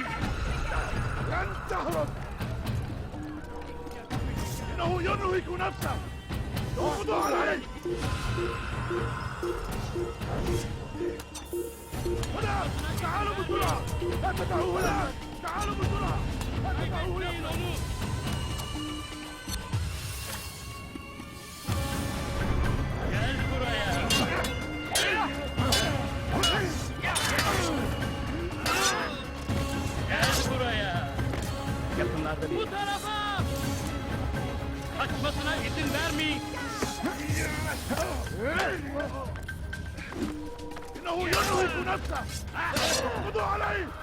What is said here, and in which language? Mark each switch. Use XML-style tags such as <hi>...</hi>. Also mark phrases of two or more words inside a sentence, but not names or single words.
<ar>لن تهرب. إنه ينهك نفسه. اقضوا عليه. هنا. تعالوا بسرعة. لا تدعوا هنا. تعالوا بسرعة. لا تدعوا هنا.</ar> <tr>Yakınlarda bir. Bu tarafa! Kaçmasına izin vermeyin.</tr> <ar>إنه ينهك نفسه. اقضوا عليه.</ar>